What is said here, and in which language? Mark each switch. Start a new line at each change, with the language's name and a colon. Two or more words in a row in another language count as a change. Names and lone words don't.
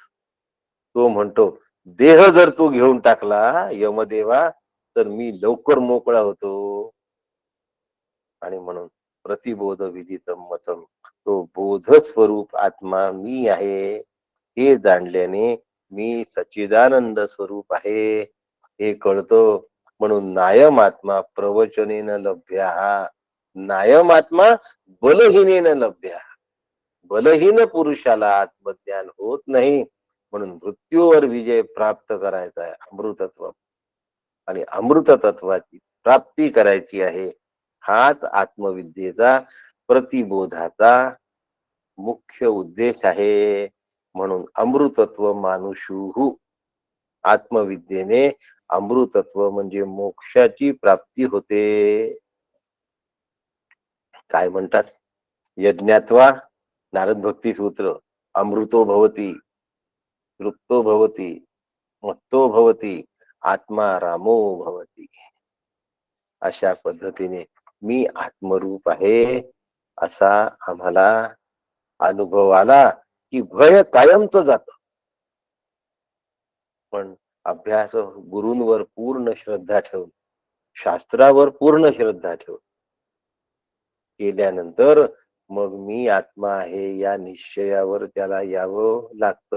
Marathi: तो म्हणतो देह जर तू घेऊन टाकला यमदेवा तर मी लवकर मोकळा होतो. आणि म्हणून
Sanskrit: प्रतिबोध विदितम मतम.
Marathi: तो बोध स्वरूप आत्मा मी आहे हे जाणल्याने मी सच्चिदानंद स्वरूप आहे हे कळतं.
Sanskrit: म्हणून नायम आत्मा प्रवचनेन लभ्या. नायम आत्मा बलहीनेन लभ्या.
Marathi: बलहीन पुरुषाला आत्मज्ञान होत नाही. म्हणून मृत्यूवर विजय प्राप्त करायचा आहे अमृतत्व. आणि अमृत तत्वाची प्राप्ती करायची आहे. हाच आत्मविद्येचा प्रतिबोधाचा मुख्य उद्देश आहे. म्हणून
Sanskrit: अमृतत्व मानुषुहु.
Marathi: आत्मविद्येने अमृतत्व म्हणजे मोक्षाची प्राप्ती होते. काय म्हणतात यज्ञात्वा नारद भक्ती सूत्र.
Sanskrit: अमृतो भवती तृप्तो भवती मत्तो भवती आत्मा रामो भवती.
Marathi: अशा पद्धतीने मी आत्मरूप आहे असा आम्हाला अनुभव आला की भय कायमच जात. पण अभ्यास गुरूंवर पूर्ण श्रद्धा ठेवून शास्त्रावर पूर्ण श्रद्धा ठेवून केल्यानंतर मग मी आत्मा आहे या निश्चयावर त्याला यावं लागतं.